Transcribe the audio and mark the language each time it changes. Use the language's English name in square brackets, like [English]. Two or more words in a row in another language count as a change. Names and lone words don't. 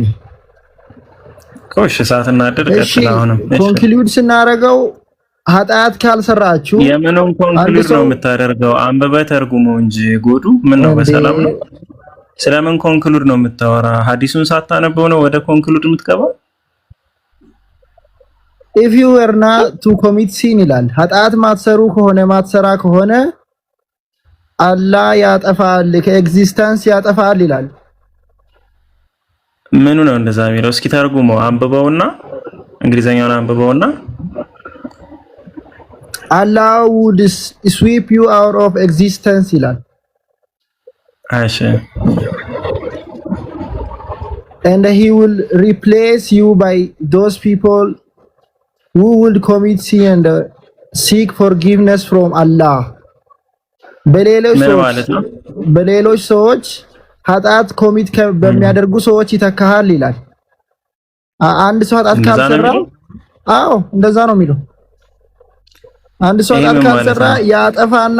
[Amharic] ኮሽ ሳትናደድ ቀጥል። አሁንም ኮንክሉድ ስናደርገው ኃጢአት ካልሰራችሁ የምንን ኮንክሉድ ነው የምታደርገው? አንበበ ተርጉመው እንጂ ጎዱ። ምን ነው በሰላም ነው? ስለምን ኮንክሉድ ነው የምታወራ? ሐዲሱን ሳታነበው ነው ወደ ኮንክሉድ የምትገባው? [English] if you were not to commit sin [Amharic] ይላል። ኃጢአት ማትሰሩ ከሆነ ማትሰራ ከሆነ አላህ ያጠፋል፣ ከኤግዚስተንስ ያጠፋል ይላል። ምኑ ነው እንደዛ የሚለው? እስኪ ተርጉመው አንብበውና እንግሊዘኛውን አንብበውና [English] Allah would sweep you out of existence ይላል። [Amharic] እሺ [English] and he will replace you by those people who will commit sin and seek forgiveness from Allah [Amharic] በሌሎች ሰዎች ኃጢአት ኮሚት በሚያደርጉ ሰዎች ይተካሃል ይላል። አንድ ሰው ኃጢአት ካልሰራ አዎ እንደዛ ነው የሚለው። አንድ ሰው ኃጢአት ካልሰራ ያጠፋና